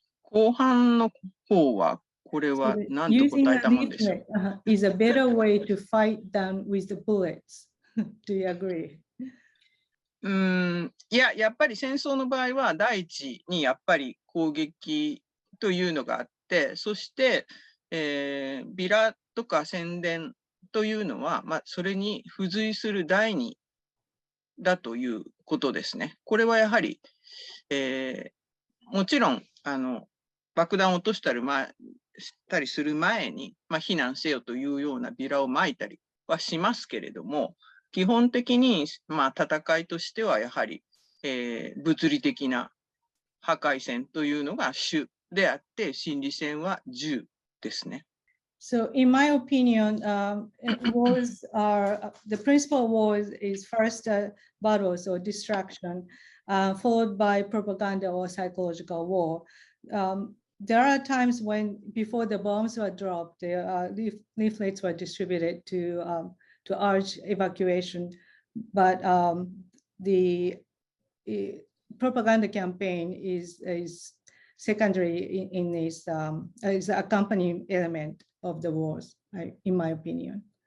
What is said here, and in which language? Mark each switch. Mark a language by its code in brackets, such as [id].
[ja] 後半の方はこれは何と答えたもんでしょう。 [en] Is a better way to fight than with the bullets. Do you agree? [ja] やっぱり戦争の場合は第一にやっぱり攻撃というのがあって、そして、ビラとか宣伝というのは、それに付随する第二だということですね。これはやはり、もちろん爆弾を落としたりする前に、避難せよというようなビラを撒いたりはしますけれども、基本的に、戦いとしてはやはり、物理的な破壊戦というのが主であって、心理戦は銃ですね。 [en] So, in my opinion, wars are the principle of wars is first battles or destruction, followed by propaganda or psychological war. There are times when, before the bombs were dropped, leaflets were distributed to urge evacuation, but the propaganda campaign is secondary in this, is an accompanying element of the wars, in my opinion.